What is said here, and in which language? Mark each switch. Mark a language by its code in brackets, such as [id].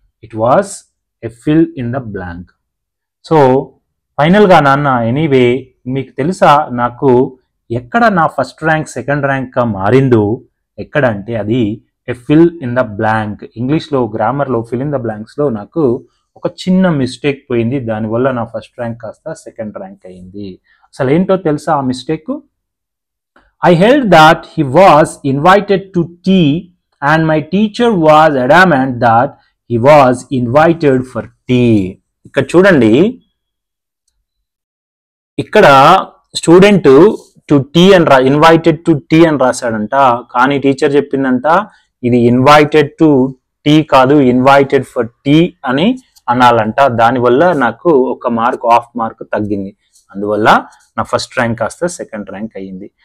[en] It was a fill in the blank. [te] So ఫైనల్గా నాన్న, anyway మీకు తెలుసా నాకు ఎక్కడ నా ఫస్ట్ ర్యాంక్ సెకండ్ ర్యాంక్గా మారిందో? ఎక్కడ అంటే అది ఎ ఫిల్ ఇన్ ద బ్లాంక్. ఇంగ్లీష్లో గ్రామర్లో ఫిల్ ఇన్ ద బ్లాంక్స్లో నాకు ఒక చిన్న మిస్టేక్ పోయింది. దానివల్ల నా ఫస్ట్ ర్యాంక్ కాస్త సెకండ్ ర్యాంక్ అయింది. అసలు ఏంటో తెలుసా ఆ mistake? [en] I held that he was invited to tea and my teacher was adamant that he was invited for tea. [te] ఇక్కడ చూడండి, ఇక్కడ స్టూడెంట్ టు టీ అని ఇన్వైటెడ్ టు టీ అని రాశాడంట, కానీ టీచర్ చెప్పిందంట ఇది ఇన్వైటెడ్ టు టీ కాదు, ఇన్వైటెడ్ ఫర్ టీ అని అనాలంట. దానివల్ల నాకు ఒక మార్క్, హాఫ్ మార్క్ తగ్గింది. అందువల్ల నా ఫస్ట్ ర్యాంక్ కాస్త సెకండ్ ర్యాంక్ అయ్యింది.